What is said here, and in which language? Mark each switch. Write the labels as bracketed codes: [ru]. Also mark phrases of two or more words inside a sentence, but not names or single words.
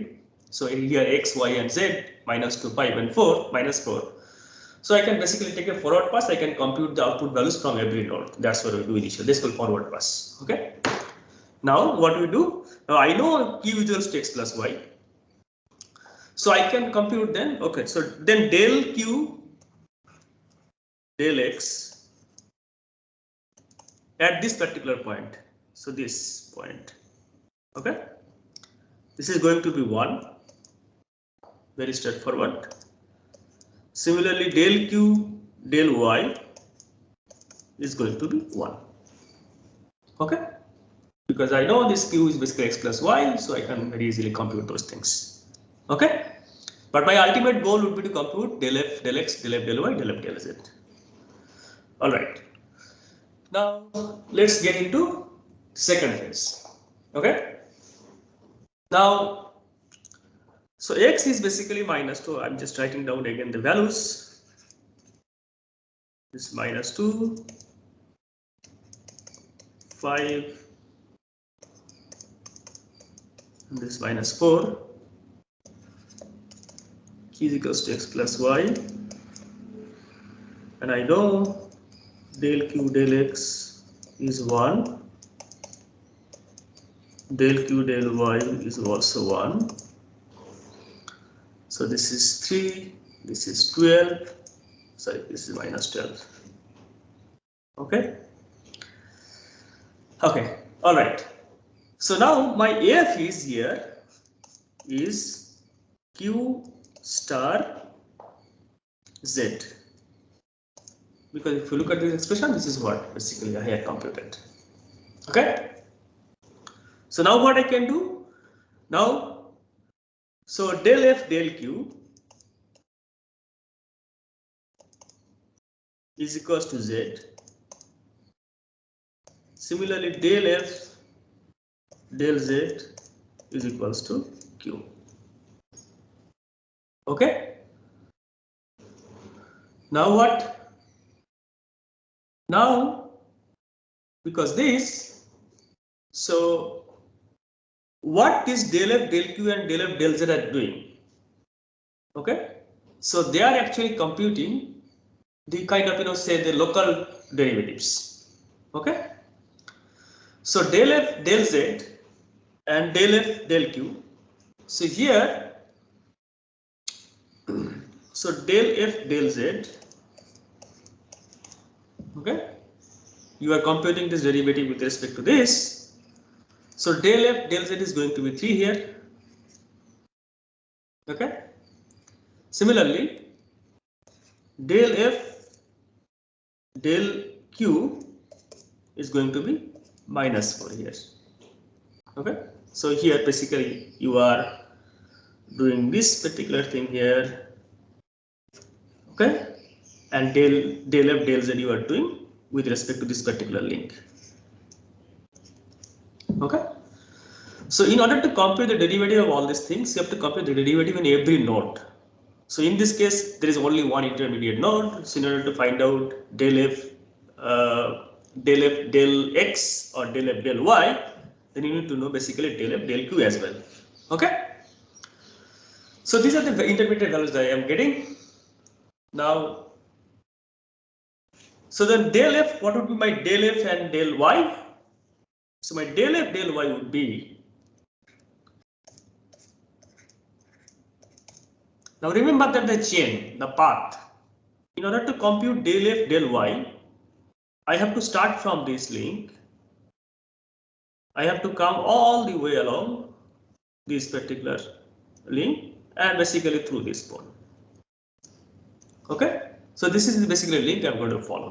[en] So here x, y, and z, -2, 5, and 4, -4. So I can basically take a forward pass. I can compute the output values from every node. That's what we do initially. This will forward pass. Okay. Now what we do? Now I know q equals to x plus y. So I can compute then. Okay. So then del q, del x at this particular point. So this point. Okay. This is going to be 1. Very straightforward. Similarly, del q, del y is going to be 1. Okay. Because I know this q is basically x plus y, so I can very easily compute those things. Okay. But my ultimate goal would be to compute del f, del x, del f, del y, del f, del z. All right. Now let's get into second phase. Okay. Now, so x is basically -2. I'm just writing down again the values. This -2, 5, and this -4. Q is equals to x plus y, and I know del q del x is 1, del q del y is also 1. So this is 3, this is 12, sorry, this is -12. Okay. Okay, all right. So now my AF is here is Q star Z. Because if you look at this expression, this is what basically I have computed. Okay. So now what I can do now, so del F del Q is equals to Z. Similarly, del F del Z is equals to Q. Okay. Now what? Now, because this, so what is del F del Q and del F del Z are doing? Okay. So they are actually computing the kind of, say the local derivatives. Okay. So del f del z and del f del q. So here, so del f del z, okay, you are computing this derivative with respect to this. So del f del z is going to be 3 here, okay. Similarly, del f del q is going to be minus 4 here, okay. So here basically you are doing this particular thing here, okay, and del f del z you are doing with respect to this particular link, okay. So in order to compute the derivative of all these things, you have to compute the derivative in every node. So in this case, there is only one intermediate node. So in order to find out del f del x or del f del y, then you need to know basically del f del q as well, okay. So these are the intermediate values that I am getting now. So then del f, what would be my del f and del y? So my del f del y would be, now remember that the chain, the path, in order to compute del f del y, I have to start from this link. I have to come all the way along this particular link and basically through this point. Okay, so this is basically a link I'm going to follow.